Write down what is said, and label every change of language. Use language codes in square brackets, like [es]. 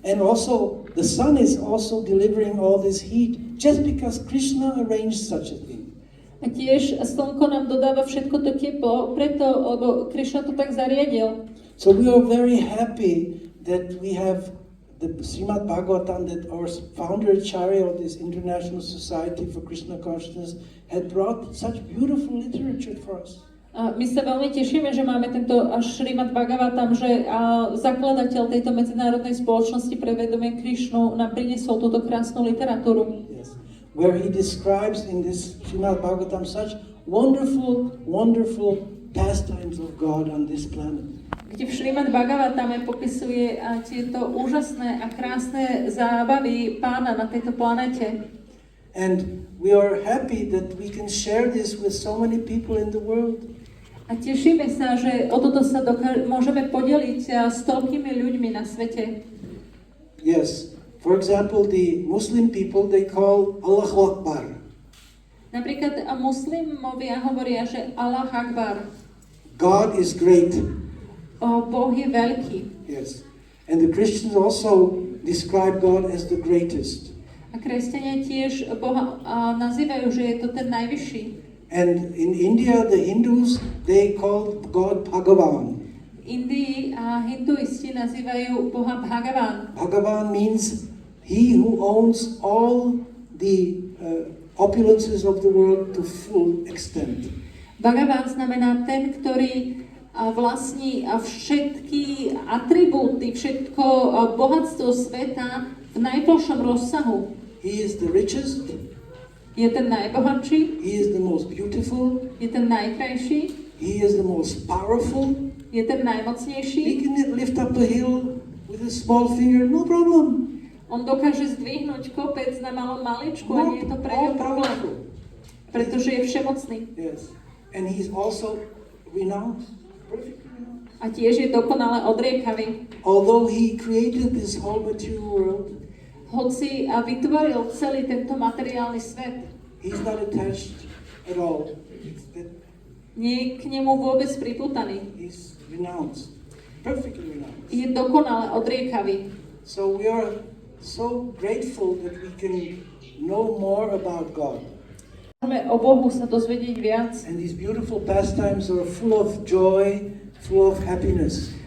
[en] And also, the sun is also delivering all this heat just because Krishna arranged such a thing. [sk] A tiež slnko nám dodáva všetko to teplo, preto, lebo Krišna to tak zariadil. [en] So we are very happy that we have the Srimad Bhagavatam, that our founder Acharya of this International Society for Krishna Consciousness had brought such beautiful literature for us. [sk] A my sa veľmi tešíme, že máme tento Srimad Bhagavatam, že zakladateľ tejto medzinárodnej spoločnosti pre vedomie Krišnu nám priniesol túto krásnu literatúru. [en] Yes. Where he describes in this Srimad Bhagavatam such wonderful, wonderful pastimes of God on this planet. [sk] Kde v Srimad Bhagavatame popisuje tieto úžasné a krásne zábavy Pána na tejto planete. [en] And we are happy that we can share this with so many people in the world. [sk] A tešíme sa, že o toto sa môžeme podeliť s toľkými ľuďmi na svete. [en] Yes. For example, the Muslim people, they call [ar] Allahu Akbar. [sk] Napríklad muslimovia hovoria, že [ar] Allah Akbar. [en] God is great. [sk] Boh je veľký. [en] Yes. And the Christians also describe God as the greatest. [sk] A kresťania tiež Boha nazývajú, že je to ten najvyšší. [en] And in India, the Hindus, they call God Bhagavan. [sk] V Indii hinduisti nazývajú Boha Bhagavan. [en] Bhagavan means he who owns all the opulences of the world to full extent. [sk] Bhagavan znamená ten, ktorý vlastní všetky atribúty, všetko bohatstvo sveta v najplšom rozsahu. [en] He is the richest. [sk] Je ten najbohatší. [en] He is the most beautiful. [sk] Je ten najkrajší. [en] He is the most powerful. [sk] Je ten [en] He [sk] najmocnejší. [en] can lift up a hill with a small finger, no problem. [sk] On dokáže zdvihnúť kopec na malom maličku a nie je to pre ňo problém. Pretože je všemocný. [en] Yes. And he's also renowned. Perfectly renowned. [sk] A tiež je dokonale odriekavý. [en] Although he created this whole material world, [sk] Hoci vytvoril celý tento materiálny svet, [en] he's not attached at all. [sk] nie je k nemu vôbec pripútaný. [en] He's renounced. Perfectly renounced. [sk] Je dokonale odriekavý. [en] So we are so grateful that we can know more about God. [sk] Môžeme o Bohu sa dozvedieť viac. [en] And these beautiful pastimes are full of joy, full of happiness.